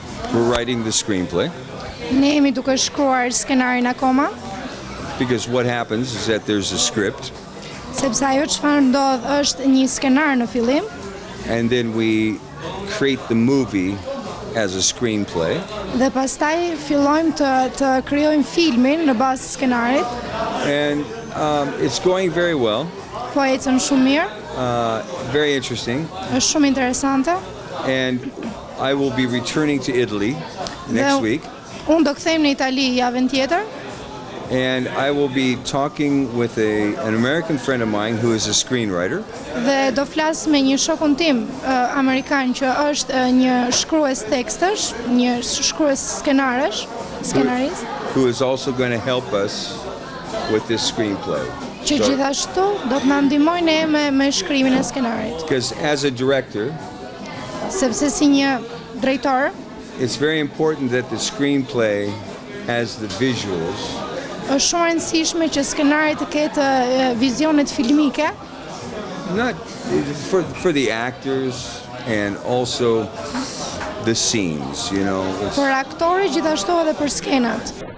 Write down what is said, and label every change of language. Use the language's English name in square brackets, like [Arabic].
[English] We're writing the screenplay. [Albanian] Ne jemi duke shkruar skenarin akoma. [English] Because what happens is that there's a script. [Albanian] Sepse ajo çfarë ndodh është një skenar në fillim. [English] And then we create the movie as a screenplay. [Albanian] Dhe pastaj fillojmë të krijojmë filmin në bazë të skenarit. [English] And it's going very well. [Albanian] Po ecën shumë mirë. [English] Very interesting. [Albanian] Është shumë interesante. [English] And I will be returning to Italy next week. [Albanian] Unë do kthejmë në Itali javën tjetër. [English] And I will be talking with an American friend of mine who is a screenwriter. [Albanian] Dhe do flas me një shokun tim amerikan që është një shkrues tekstësh, një shkrues skenarësh, skenarist. [English] Who is also going to help us with this screenplay. [Albanian] Që gjithashtu do të na ndihmojnë me shkrimin e skenarit. [English] Because as a director, [Albanian] sepse si një drejtor, [English] it's very important that the screenplay has the visuals. [Albanian] Është shumë e rëndësishme që skenari të ketë vizionet filmike. [English] Not for the actors and also the scenes, you know. [Albanian] Për aktorë gjithashtu edhe për skenat.